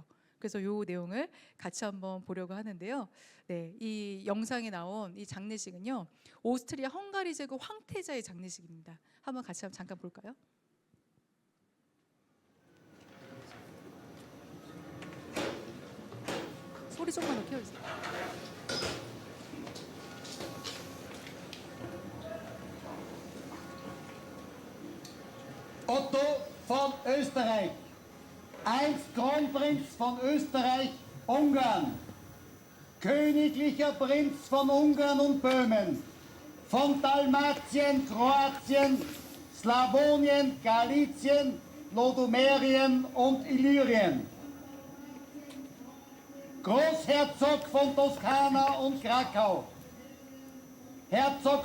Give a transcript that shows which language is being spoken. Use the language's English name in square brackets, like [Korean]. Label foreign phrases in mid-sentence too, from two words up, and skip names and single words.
[Korean] 그래서 이 내용을 같이 한번 보려고 하는데요. 네, 이 영상에 나온 이 장례식은요, 오스트리아 헝가리 제국 황태자의 장례식입니다. 한번 같이 잠깐 볼까요? 소리 조금만 더 켜주세요. [German] Otto von Österreich, einst Kronprinz von Österreich-Ungarn, königlicher Prinz von Ungarn und Böhmen, von Dalmatien, Kroatien, Slawonien, Galizien, Lodomerien und Illyrien, Großherzog von Toskana und Krakau, Herzog